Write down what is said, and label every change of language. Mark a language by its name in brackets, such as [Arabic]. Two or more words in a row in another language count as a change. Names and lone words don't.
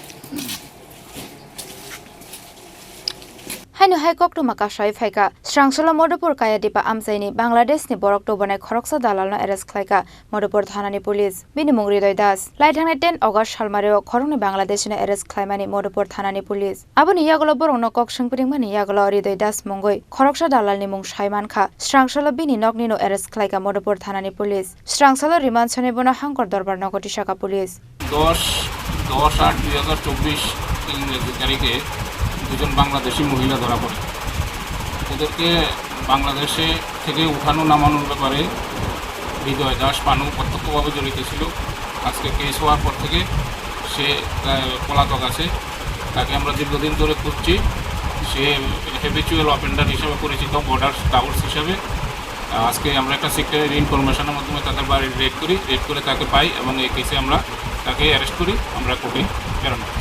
[Kok Borok] Hainu haikok tu makashai phaika Srangsala Madhupur Kayadepa Amchaini Bangladeshni Borok Tubunai Khoroksa Dalal ArrestKhlaikha Madhupur Thanani Police binimung ritedas Laithangni 10 August salmareo Khorangni Bangladeshni ArrestKhlaimani Madhupur Thanani Police Aboni yagolo borong nokok singpringmani yagolo ritedas mongoi Khoroksa Dalalni mung shaimankha Srangsala bini nokni no ArrestKhlaikha Madhupur Thanani Police Srangsala remand shane bono hangkot darbar nagati shaka police [Bangla] 10/8/2024 ইংরেজি তারিখে দুজন বাংলাদেশি মহিলা ধরা পড়ে ওদেরকে বাংলাদেশে থেকে উঠানো নামানোর ব্যাপারে হৃদয় দাস পানু প্রত্যক্ষভাবে জড়িত ছিল আজকে কেস হওয়ার পর থেকে সে পলাতক আছে তাকে আমরা দীর্ঘদিন ধরে খুঁজছি সে হ্যাবিচুয়াল অফেন্ডার হিসেবে পরিচিত বর্ডার স্কাউটস হিসেবে আজকে আমরা একটা সেক্টরের ইনফরমেশনের মাধ্যমে তাদের বাড়ি রেড করে তাকে পাই এবং এই কেসে আমরা তাকে অ্যারেস্ট করি আমরা কোর্টে প্রেরণ করছি